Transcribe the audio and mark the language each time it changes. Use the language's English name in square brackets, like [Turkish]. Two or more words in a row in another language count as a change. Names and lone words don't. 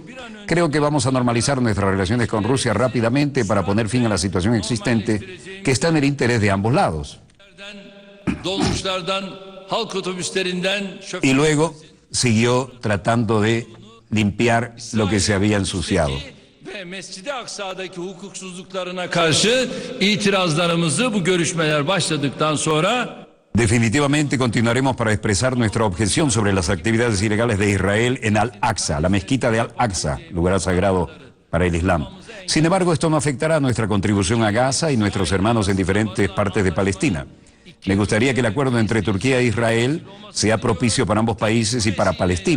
[Spanish] Creo que vamos a normalizar nuestras relaciones con Rusia rápidamente para poner fin a la situación existente que está en el interés de ambos lados. Y luego siguió tratando de limpiar lo que se había ensuciado. [Turkish] Mescid-i Aksa'daki hukuksuzluklarına karşı itirazlarımızı bu görüşmeler başladıktan sonra [Spanish] definitivamente continuaremos para expresar nuestra objeción sobre las actividades ilegales de Israel en Al-Aqsa, la mezquita de Al-Aqsa, lugar sagrado para el Islam. Sin embargo, esto no afectará nuestra contribución a Gaza y nuestros hermanos en diferentes partes de Palestina. Me gustaría que el acuerdo entre Turquía e Israel sea propicio para ambos países y para Palestina.